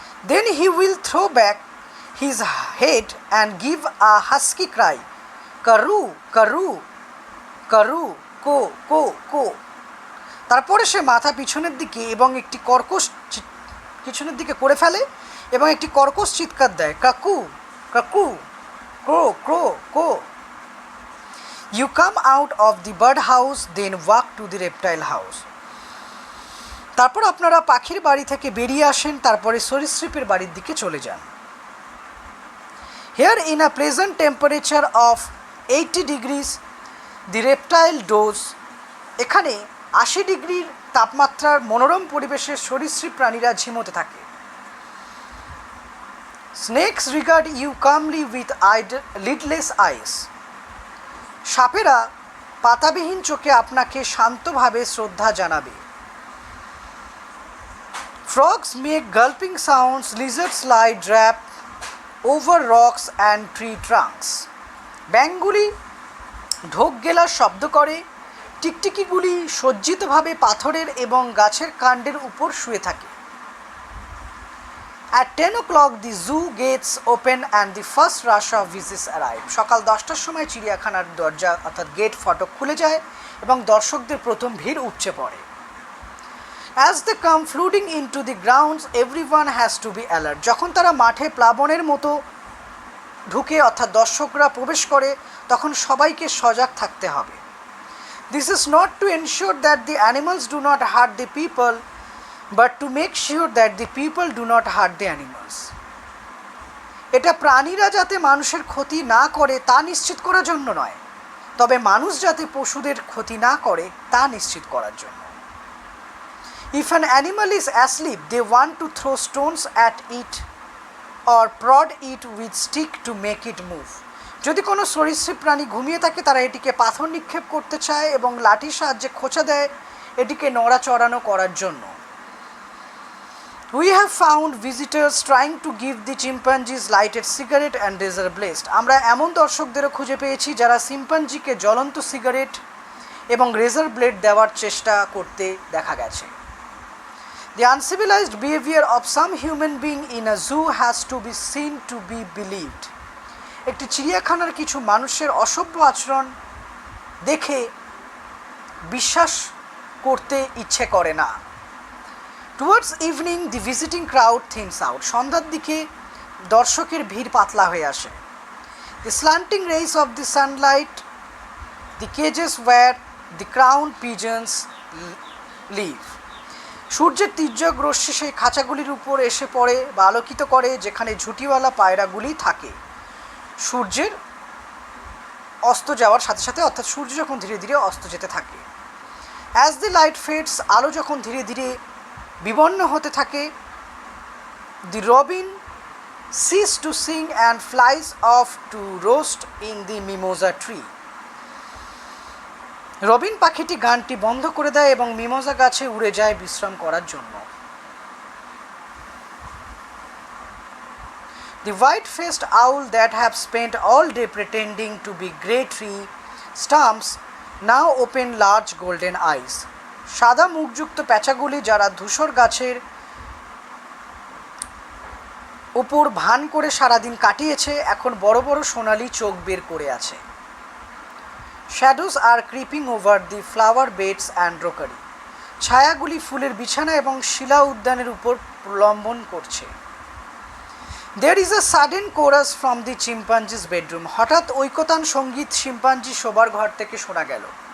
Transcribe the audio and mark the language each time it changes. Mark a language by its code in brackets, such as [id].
[en] Then he will throw back his head and give a husky cry, karoo, karoo, karoo, ko, ko, ko. [bn] তারপরে সে মাথা পিছনের দিকে এবং একটি কর্কশ পিছনের দিকে করে ফেলে এবং একটি কর্কশ চিৎকার দেয়, কাকু, কাকু, ক্রো, ক্রো, কো। [en] You come out of the bird house, then walk to the reptile house. [bn] তারপর আপনারা পাখির বাড়ি থেকে বেরিয়ে আসেন, তারপরে সরীসৃপের বাড়ির দিকে চলে যান। [en] Here in a pleasant temperature of 80 degrees, the reptile doze. [bn] এখানে 80 ডিগ্রির তাপমাত্রার মনোরম পরিবেশে সরীসৃপ প্রাণীরা ঝিমোতে থাকে। [en] Snakes regard you calmly with lidless eyes. [bn] Sapera পাতাবিহীন চোখে আপনাকে শান্তভাবে শ্রদ্ধা জানাবে। [en] Frogs make gulping sounds, lizards lie drap over rocks and tree trunks. [bn] ব্যাঙগুলি ঢোক গেলার শব্দ করে, টিকটিকিগুলি সজ্জিতভাবে পাথরের এবং গাছের কাণ্ডের উপর শুয়ে থাকে। [en] At 10 o'clock the zoo gates open and the first rush of visitors arrive. [bn] সকাল 10টার সময় চিড়িয়াখানার দরজা অর্থাৎ গেট ফটক খুলে যায় এবং দর্শকদের প্রথম ভিড় উপচে পড়ে। [en] As they come flooding into the grounds, everyone has to be alert. [bn] যখন তারা মাঠে প্লাবনের মতো ঢুকে অর্থাৎ দর্শকরা প্রবেশ করে তখন সবাইকে সজাগ থাকতে হবে। [en] This is not to ensure that the animals do not hurt the people, but to make sure that the people do not hurt the animals. [bn] এটা প্রাণীরা যাতে মানুষের ক্ষতি না করে তা নিশ্চিত করার জন্য নয়, তবে মানুষ যাতে পশুদের ক্ষতি না করে তা নিশ্চিত করার জন্য। [en] If an animal is asleep, they want to throw stones at it or prod it with stick to make it move. [bn] যদি কোনো সরীসৃপ প্রাণী ঘুমিয়ে থাকে তারা এটিকে পাথর নিক্ষেপ করতে চায় এবং লাঠির সাহায্যে খোঁচা দেয় এটিকে নড়াচড়ানো করার জন্য। [en] We have found visitors trying to give the chimpanzees lighted cigarette and razor blades. [bn] আমরা এমন দর্শকদেরও খুঁজে পেয়েছি যারা চিম্পাঞ্জিকে জ্বলন্ত সিগারেট এবং রেজার ব্লেড দেওয়ার চেষ্টা করতে দেখা গেছে। [en] The uncivilized behavior of some human being in a zoo has to be seen to be believed. [bn] একটি চিড়িয়াখানার কিছু মানুষের অসভ্য আচরণ দেখে বিশ্বাস করতে ইচ্ছে করে না। [en] Towards evening, the visiting crowd thins out. [bn] সন্ধ্যার দিকে দর্শকের ভিড় পাতলা হয়ে আসে। [en] The slanting rays of the sunlight, the cages where the crowned pigeons live. [bn] সূর্যের তীর্যক রশ্মি সেই খাঁচাগুলির উপর এসে পড়ে বা আলোকিত করে যেখানে ঝুঁটিওয়ালা পায়রাগুলি থাকে সূর্যের অস্ত যাওয়ার সাথে সাথে, অর্থাৎ সূর্য যখন ধীরে ধীরে অস্ত যেতে থাকে। [en] As the light fades, [bn] আলো যখন ধীরে ধীরে বিবর্ণ হতে থাকে, [en] the robin ceases to sing and flies off to roast in the mimosa tree. [bn] Robin পাখিটি গানটি বন্ধ করে দেয় এবং মিমোজা গাছে উড়ে যায় বিশ্রাম করার জন্য। [en] The white-faced owl that have spent all day pretending to be grey tree stumps now open large golden eyes. [bn] সাদা মুখযুক্ত প্যাঁচাগুলি যারা ধূসর গাছের উপর ভান করে সারাদিন কাটিয়েছে এখন বড় বড় সোনালি চোখ বের করে আছে। [en] Shadows are creeping over the flower beds and rockery. [bn] ছায়াগুলি ফুলের বিছানা এবং শিলা উদ্যানের উপর প্রলম্বন করছে। [en] There is a sudden chorus from the chimpanzee's bedroom. [bn] হঠাৎ ঐকতান সঙ্গীত শিম্পাঞ্জি শোবার ঘর থেকে শোনা গেল।